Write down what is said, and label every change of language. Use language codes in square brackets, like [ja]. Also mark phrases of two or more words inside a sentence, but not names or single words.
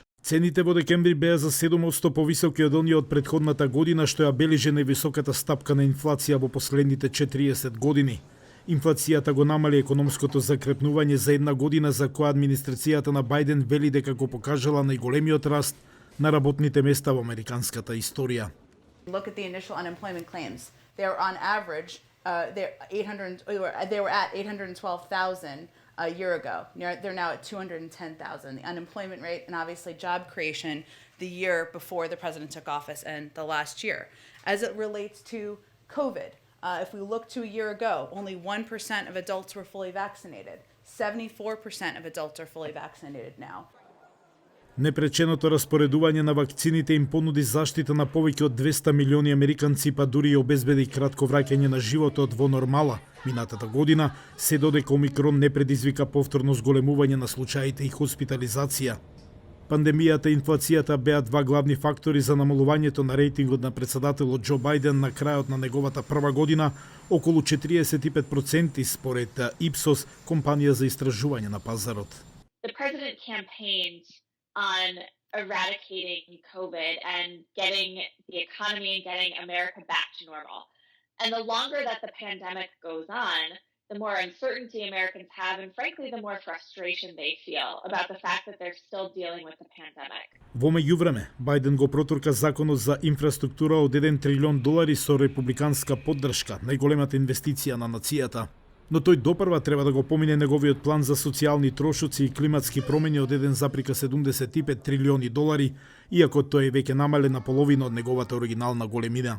[mk] Цените во декември беа за 7% повисоки од оние од претходната година, што ја белиже највисоката стапка на инфлација во последните 40 години. Инфлацијата го намали економското закрепнување за една година за која администрацијата на Бајден вели дека го покажала најголемиот раст на работните места во американската историја. [en] Look at the initial unemployment claims. They're on average, they were at 812,000 a year ago. They're now at 210,000. The unemployment rate and obviously job creation the year before the president took office and the last year. As it relates to COVID, if we look to a year ago, only 1% of adults were fully vaccinated. 74% of adults are fully vaccinated now. [mk] Непреченото распоредување на вакцините им понуди заштита на повеќе од 200 милиони американци, па дури и обезбеди кратко враќање на животот во нормала минатата година, се додека Омикрон не предизвика повторно зголемување на случаите и хоспитализација. Пандемијата и инфлацијата беа два главни фактори за намалувањето на рейтингот на председателот Џо Бајден на крајот на неговата прва година, околу 45% според Ипсос, компанија за истражување на пазарот. [en] The president campaigned on eradicating COVID and getting the economy and getting America back to normal. And the longer that the pandemic goes on, the more uncertainty Americans have and frankly the more frustration they feel about the fact that they're still dealing with the pandemic. [mk] Во меѓувреме, Бајден го протурка законот за инфраструктура од 1 трилион долари со републиканска поддршка, најголемата инвестиција на нацијата. Но тој допрва треба да го помине неговиот план за социјални трошоци и климатски промени од 1,75 трилиони долари, иако тој е веќе намален на половина од неговата оригинална големина.